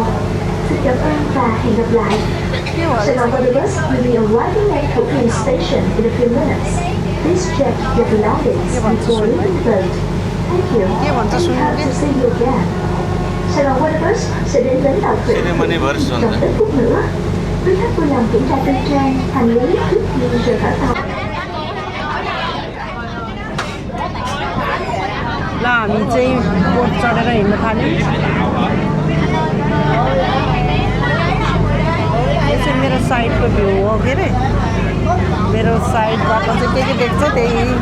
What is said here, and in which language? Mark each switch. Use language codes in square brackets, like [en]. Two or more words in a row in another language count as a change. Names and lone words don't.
[vi] Xin cảm ơn và hẹn gặp lại. [en] Saigon Bus will be arriving at Phuket Station in a few minutes. Please check your belongings before leaving the boat. Thank you and hope to see you again. [vi] Saigon Bus sẽ đến bến tàu thủy trong ít phút nữa. Quý khách vui lòng kiểm tra tư trang hành lý trước khi rời khỏi tàu. [ne] ल हामी चाहिँ बोट चढेर हिँड्न थाल्यौँ यो चाहिँ मेरो साइडको भ्यू हो के अरे मेरो साइडबाट चाहिँ के देख्छ त्यही